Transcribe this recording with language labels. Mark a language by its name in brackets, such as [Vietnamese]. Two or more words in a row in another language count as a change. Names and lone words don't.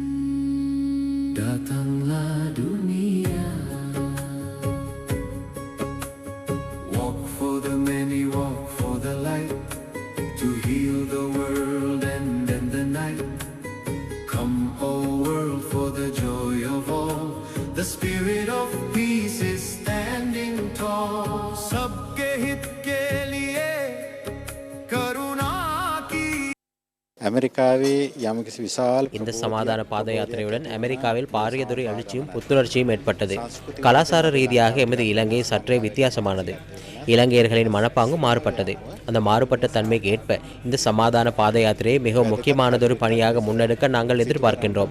[Indonesian] Datanglah dunia, [English] walk for the many, walk for the light, to heal the world and end the night. Come, O world, for the joy of all. The spirit of peace is standing tall. [Hindi] सबके हित के लिए करुणा की. [Sinhala] அமெரிக்காவே යම්කිසි විශාල [Tamil] இந்த சமாதான பாத யாத்திரையுடன் அமெரிக்காவில் பாரியதொரு எழுச்சியும் புத்துணர்ச்சியும் ஏற்பட்டது. கலாசார ரீதியாக எமது இலங்கை சற்றே வித்தியாசமானது. இலங்கையர்களின் மனப்பாங்கும் மாறுபட்டது. அந்த மாறுபட்ட தன்மைக்கு ஏற்ப இந்த சமாதான பாத யாத்திரையை மிகவும் முக்கியமானதொரு பணியாக முன்னெடுக்க நாங்கள் எதிர்பார்க்கின்றோம்.